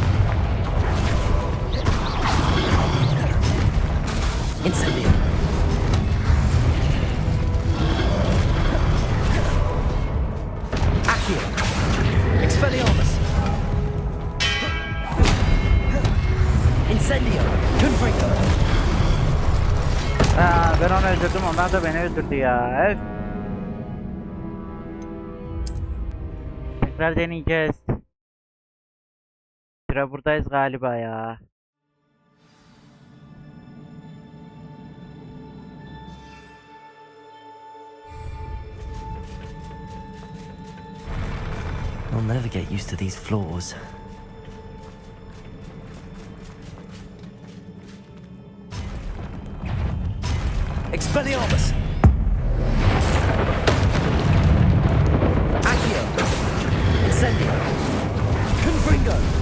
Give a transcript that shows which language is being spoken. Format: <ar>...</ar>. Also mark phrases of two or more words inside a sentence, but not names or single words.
<la>Incendio. Accio. Expelliarmus. Incendio. Confringo.</la> <tr>Ben onu öldürdüm, onlar da beni öldürdü ya. Öf. Tekrar deneyeceğiz. Sıra buradayız galiba ya.</tr> <en>I'll never get used to these floors.</en> <la>Expelliarmus. Accio. Incendio. Confringo.</la>